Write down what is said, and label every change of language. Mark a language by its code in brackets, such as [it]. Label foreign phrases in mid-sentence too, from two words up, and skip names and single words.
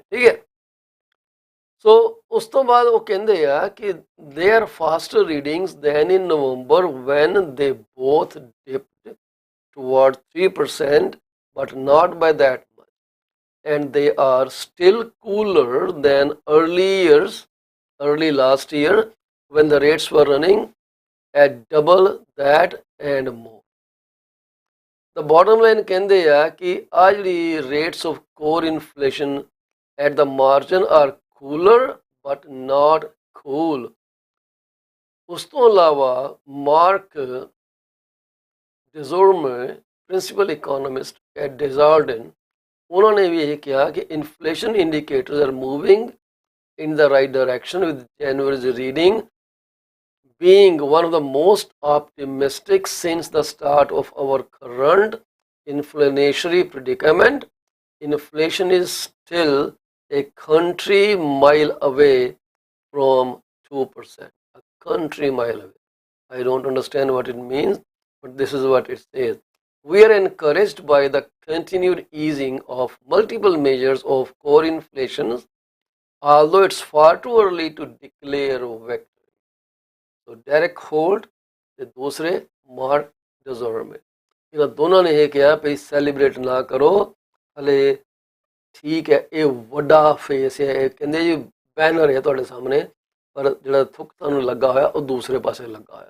[pa] ਠੀਕ ਹੈ, ਸੋ ਉਸ ਤੋਂ ਬਾਅਦ ਉਹ ਕਹਿੰਦੇ ਆ ਕਿ [en] they are faster readings than in November when they both dipped toward 3% but not by that much and they are still cooler than early last year when the rates were running at double that and more। The bottom line [pa] ਕਹਿੰਦੇ ਆ ਕਿ ਆ ਜਿਹੜੀ [en] rates of core inflation at the margin are cooler but not cool। [pa] ਉਸ ਤੋਂ ਇਲਾਵਾ [en] ਮਾਰਕ ਡਿਜ਼ੋਰਮੇ principal economist at ਡੈਜ਼ਾਰਡਨ, [pa] ਉਹਨਾਂ ਨੇ ਵੀ ਇਹ ਕਿਹਾ ਕਿ [en] inflation indicators are moving in the right direction with January's reading being one of the most optimistic since the start of our current inflationary predicament। Inflation is still a country mile away from 2%, a country mile away। I don't understand what it means, but this is what it says। We are encouraged by the continued easing of multiple measures of core inflation, although it's far too early to declare victory। [pa] So ਡੈਰੇਕ ਹੋਲਟ ਤੇ ਦੂਸਰੇ ਮਾਰਕ ਡਿਜ਼ੋਰਮੇ, ਇਹਨਾਂ ਦੋਨਾਂ ਨੇ ਇਹ ਕਿਹਾ ਵੀ ਸੈਲੀਬ੍ਰੇਟ ਨਾ ਕਰੋ ਹਲੇ। ਠੀਕ ਹੈ, ਇਹ ਵੱਡਾ ਫੇਸ ਹੈ, ਇਹ ਕਹਿੰਦੇ ਜੀ ਬੈਨਰ ਹੈ ਤੁਹਾਡੇ ਸਾਹਮਣੇ, ਪਰ ਜਿਹੜਾ ਥੁੱਕ ਤੁਹਾਨੂੰ ਲੱਗਾ ਹੋਇਆ ਉਹ ਦੂਸਰੇ ਪਾਸੇ ਲੱਗਾ ਹੋਇਆ।